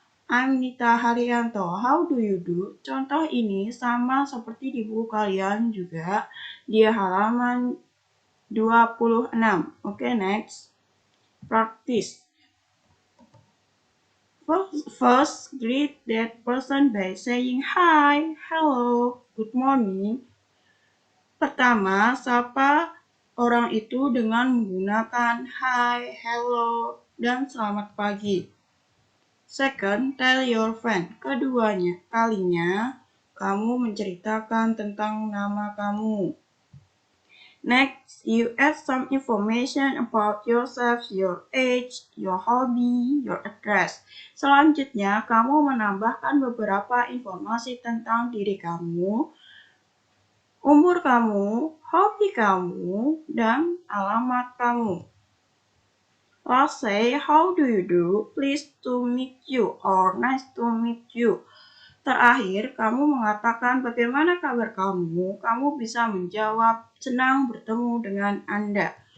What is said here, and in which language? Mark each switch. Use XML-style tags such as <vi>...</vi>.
<en>I'm Nita Haryanto. How do you do?</en> <id>Contoh ini sama seperti di buku kalian juga di halaman 26.</id> <en>Okay, next. Practice. First, greet that person by saying hi, hello, good morning.</en> <id>Pertama, sapa orang itu dengan menggunakan hi, hello, dan selamat pagi.</id> <en>Second, tell your friend.</en> <id>Kalinya, kamu menceritakan tentang nama kamu.</id> <en>Next, you add some information about yourself, your age, your hobby, your address.</en> <id>Selanjutnya, kamu menambahkan beberapa informasi tentang diri kamu, umur kamu, hobi kamu, dan alamat kamu.</id> <en>Last, say, how do you do? Pleased to meet you or nice to meet you.</en> <id>Terakhir, kamu mengatakan bagaimana kabar kamu. Kamu bisa menjawab senang bertemu dengan Anda.</id>